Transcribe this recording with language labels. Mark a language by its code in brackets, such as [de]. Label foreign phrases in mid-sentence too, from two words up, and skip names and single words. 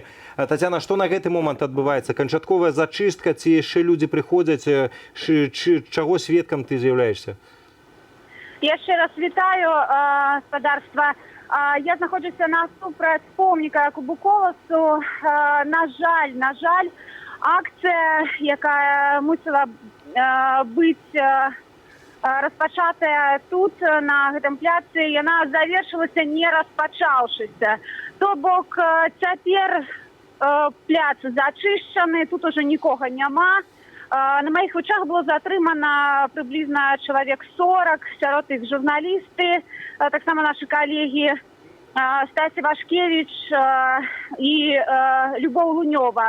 [be] Тацяна, што на гэты момант адбываецца? Канчатковая зачыстка, ці яшчэ людзі прыходзяць? Чаго сведкам ты з'яўляешся? Яшчэ раз вітаю спадарства. Я знаходжуся насупраць помніка Якубу Коласу. На жаль, акція, яка мусила быць распачатая тут, на гэтым пляцы, яна завершылася не распачаўшыся. То бок цяпер пляц зачышчаны, тут уже нікога няма. На маіх вачах было затрымана прыблізна чалавек 40, сярод іх журналісты, таксама нашы калегі Стасі Вашкевіч і Любоў Лунёва.